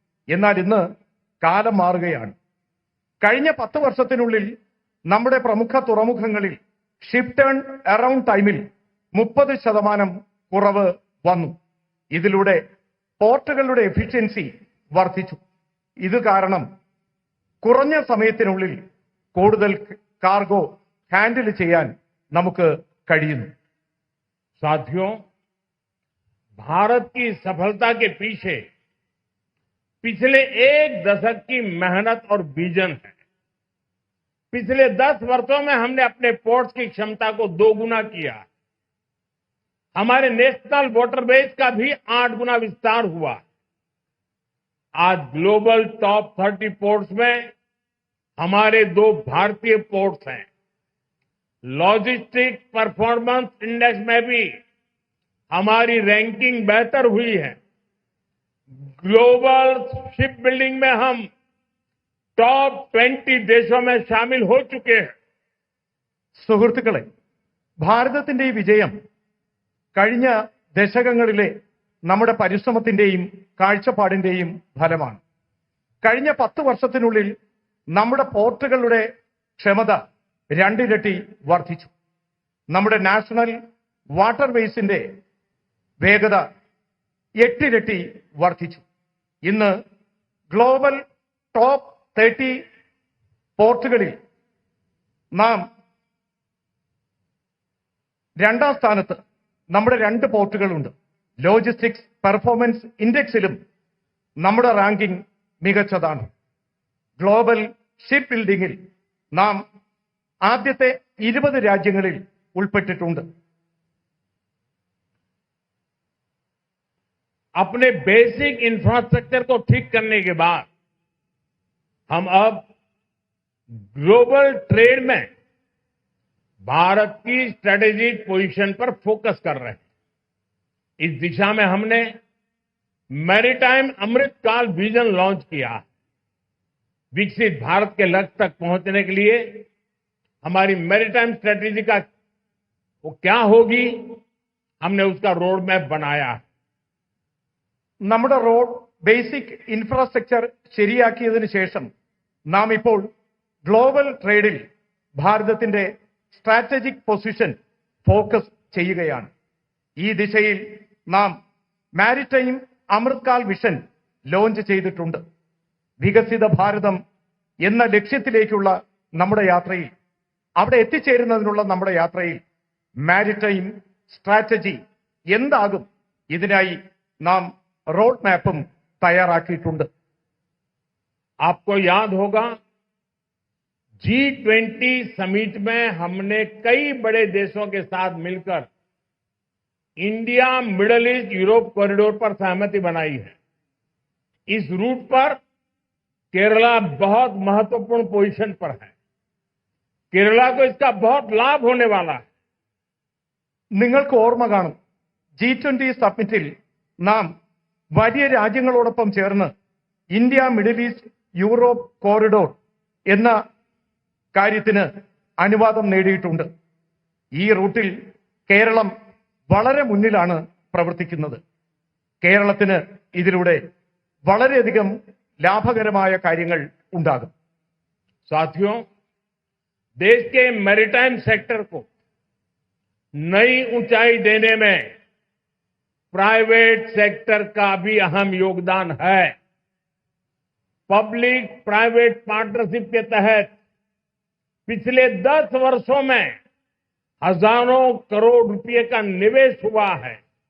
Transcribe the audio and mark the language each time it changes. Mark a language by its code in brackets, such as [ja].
[ml] എന്നാൽ ഇന്ന് കാലം മാറുകയാണ്. കഴിഞ്ഞ 10 വർഷത്തിനുള്ളിൽ നമ്മുടെ പ്രമുഖ തുറമുഖങ്ങളിൽ ഷിപ്പ് ടേൺ അറൌണ്ട് ടൈമിൽ 30% കുറവ് വന്നു. ഇതിലൂടെ പോർട്ടുകളുടെ എഫിഷ്യൻസി വർദ്ധിച്ചു. ഇത് കാരണം കുറഞ്ഞ സമയത്തിനുള്ളിൽ കൂടുതൽ കാർഗോ ഹാൻഡിൽ ചെയ്യാൻ നമുക്ക് കഴിയുന്നു. [hi] साथियों, भारत की सफलता के पीछे पिछले 1 दशक की मेहनत और विजन है. पिछले 10 वर्षों में हमने अपने पोर्ट्स की क्षमता को 2 गुना किया. हमारे नेशनल वाटरवेज का भी 8 गुना विस्तार हुआ. आज ग्लोबल टॉप 30 पोर्ट्स में हमारे 2 भारतीय पोर्ट्स हैं. लॉजिस्टिक परफॉर्मेंस इंडेक्स में भी हमारी रैंकिंग बेहतर हुई है. ग्लोबल शिप बिल्डिंग में हम टॉप 20 देशों में शामिल हो चुके हैं. [ml] സുഹൃത്തുക്കളെ, ഭാരതത്തിന്റെ ഈ വിജയം കഴിഞ്ഞ ദശകങ്ങളിലെ നമ്മുടെ പരിശ്രമത്തിന്റെയും കാഴ്ചപ്പാടിന്റെയും ഫലമാണ്. കഴിഞ്ഞ 10 വർഷത്തിനുള്ളിൽ നമ്മുടെ പോർട്ടുകളുടെ ക്ഷമത 2 ഇരട്ടി വർദ്ധിച്ചു. നമ്മുടെ നാഷണൽ വാട്ടർവേസിന്റെ വേഗത 8 ഇരട്ടി വർദ്ധിച്ചു. ഇന്ന് ഗ്ലോബൽ ടോപ്പ് 30 പോർട്ടുകളിൽ നാം 2ാം സ്ഥാനത്ത് നമ്മുടെ 2 പോർട്ടുകളുണ്ട്. ലോജിസ്റ്റിക്സ് പെർഫോമൻസ് ഇൻഡെക്സിലും നമ്മുടെ റാങ്കിംഗ് മികച്ചതാണ്. ഗ്ലോബൽ ഷിപ്പ് ബിൽഡിംഗിൽ നാം ആദ്യത്തെ 20 രാജ്യങ്ങളിൽ ഉൾപ്പെട്ടിട്ടുണ്ട്. [hi] अपने बेसिक इंफ्रास्ट्रक्चर को ठीक करने के बाद हम अब ग्लोबल ट्रेड में भारत की स्ट्रेटेजिक पोजीशन पर फोकस कर रहे हैं. इस दिशा में हमने मैरीटाइम अमृतकाल विजन लॉन्च किया. विकसित भारत के लक्ष्य तक पहुंचने के लिए हमारी मैरीटाइम स्ट्रेटेजी का वो क्या होगी, हमने उसका रोड मैप बनाया है. [ml] നമ്മുടെ റോഡ് ബേസിക് ഇൻഫ്രാസ്ട്രക്ചർ ശരിയാക്കിയതിനു ശേഷം നാം ഇപ്പോൾ ഗ്ലോബൽ ട്രേഡിൽ ഭാരതത്തിന്റെ സ്ട്രാറ്റജിക് പൊസിഷൻ ഫോക്കസ് ചെയ്യുകയാണ്. ഈ ദിശയിൽ നാം മാരിടൈം അമൃത്കാൽ വിഷൻ ലോഞ്ച് ചെയ്തിട്ടുണ്ട്. വികസിത ഭാരതം എന്ന ലക്ഷ്യത്തിലേക്കുള്ള നമ്മുടെ യാത്രയിൽ, അവിടെ എത്തിച്ചേരുന്നതിനുള്ള നമ്മുടെ യാത്രയിൽ മാരിടൈം സ്ട്രാറ്റജി എന്താകും, ഇതിനായി നാം റോഡ് മാപ്പും തയ്യാറാക്കിയിട്ടുണ്ട്. [hi] आपको याद होगा G20 समिट में हमने कई बड़े देशों के साथ मिलकर India middle east Europe corridor पर सहमति बनाई है. इस रूट पर केरला बहुत महत्वपूर्ण पोजीशन पर है. केरला को इसका बहुत लाभ होने वाला है. [ml] നിങ്ങൾക്ക് ഓർമ്മ കാണും, G20 സമ്മിറ്റിൽ നാം വലിയ രാജ്യങ്ങളോടൊപ്പം ചേർന്ന് India middle east Europe corridor എന്ന കാര്യത്തിന് അനുവാദം നേടിയിട്ടുണ്ട്. ഈ റൂട്ടിൽ കേരളം വളരെ മുന്നിലാണ് പ്രവർത്തിക്കുന്നത്. കേരളത്തിന് ഇതിലൂടെ വളരെയധികം ലാഭകരമായ കാര്യങ്ങൾ ഉണ്ടാകും. [hi] साथियों, देश के मैरीटाइम सेक्टर को नई ऊंचाई देने में प्राइवेट सेक्टर का भी अहम योगदान है. पब्लिक प्राइवेट पार्टनरशिप के तहत पिछले 10 वर्षों में हजारों करोड़ रुपए का निवेश हुआ है.